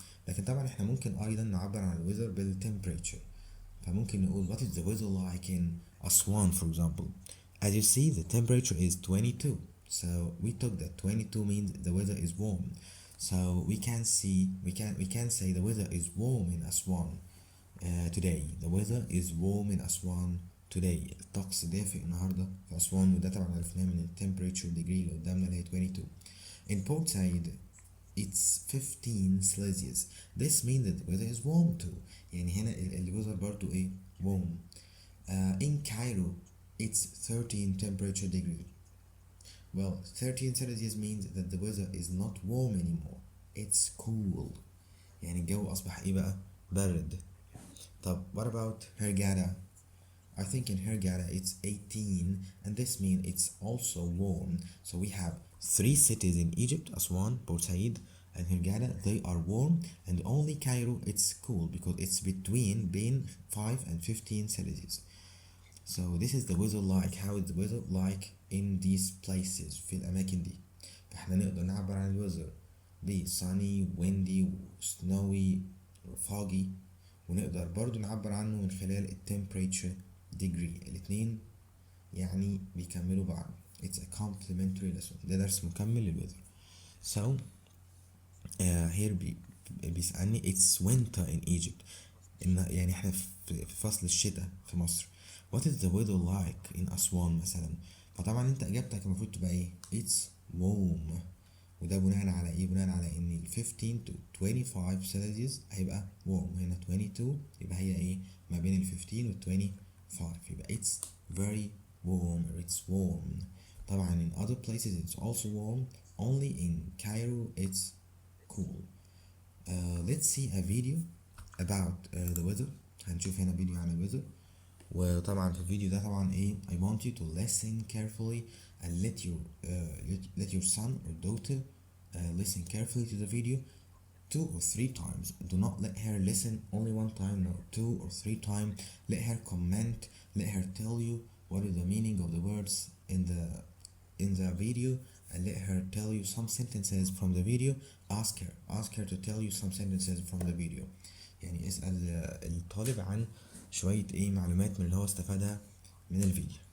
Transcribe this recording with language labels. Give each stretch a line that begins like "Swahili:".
Arabic: لكن طبعا احنا ممكن ايضا نعبر عن الويذر بالتمبريتشر. فممكن نقول
English: what is the weather like in Aswan for example. As you see the temperature is 22, so we took that 22 means the weather is warm. So we can say the weather is warm in Aswan. today the weather is warm in Aswan today.
Arabic: الطقس دافئ النهاردة في أسوان، وده طبعا عرفناه من temperature degree اللي قدامنا اللي هي 22.
English: In Port Said it's 15 Celsius. This means that the weather is warm too.
Arabic: يعني هنا الويذر برضو ايه warm.
English: In Cairo it's 13 temperature degree. Well, 13 Celsius means that the weather is not warm anymore. It's cool.
Arabic: يعني الجو أصبح إيه بقى؟ برد.
English: طب what about Hurghada? I think in Hurghada it's 18 and this means it's also warm. So we have 3 cities in Egypt, Aswan, Port Said and Hurghada. They are warm, and only Cairo it's cool because it's between 5 and 15 Celsius. So this is the weather like. How is the weather like in these places
Arabic: في الأماكن دي؟ فاحنا نقدر نعبر عن الويذر ب
English: sunny, windy, snowy, foggy،
Arabic: ونقدر برضو نعبر عنه من خلال temperature degree. الاتنين يعني بيكملوا بعض.
English: It's a complementary lesson.
Arabic: ده درس مكمل للويذر.
English: So here
Arabic: بيسألني
English: it's winter in Egypt.
Arabic: يعني احنا في فصل الشتاء في مصر.
English: What is the weather like in Aswan
Arabic: مثلا؟ فطبعا انت اجابتك المفروض تبقى ايه؟
English: It's warm.
Arabic: وده بناء على ايه؟ بناء على ان ال 15 to 25 سيلسيوس هيبقى warm، هنا 22 يبقى هي ايه؟ ما بين ال 15 وال 25 يبقى
English: it's very warm or it's warm. طبعا in other places it's also warm, only in Cairo it's cool. Let's see a video about the weather.
Arabic: هنشوف هنا فيديو عن الweather. وطبعا في الفيديو ده طبعا ايه
English: I want you to listen carefully and let your son or daughter listen carefully to the video 2 or 3 times. Do not let her listen only one time, no, 2 or 3 times. Let her comment, let her tell you what is the meaning of the words in the video, and let her tell you some sentences from the video. Ask her to tell you some sentences from the video.
Arabic: يعني اسأل الطالب عن شوية ايه معلومات من اللي هو استفادها من الفيديو.